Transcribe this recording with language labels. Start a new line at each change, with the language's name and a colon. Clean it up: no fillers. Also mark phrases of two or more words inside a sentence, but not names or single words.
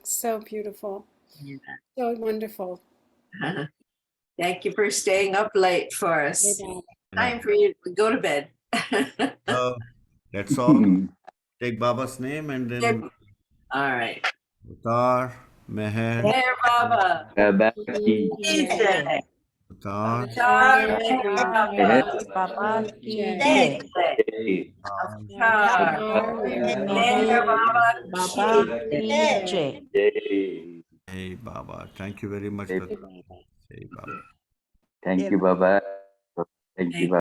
English: So beautiful. So wonderful. Thank you for staying up late for us. Yeah. Time for you to go to bed. So that's all. Take Baba's name and then All right. Utar, Meher, Hey, Baba.
Hindi: बाबा की
English: Jai. Utar,
Hindi: बाबा की
English: Jai. jai. Jai. Jai. Hey Baba. Thank you very much, Hey, Pratap. Hey Baba. Thank you, Baba. Thank you, Baba.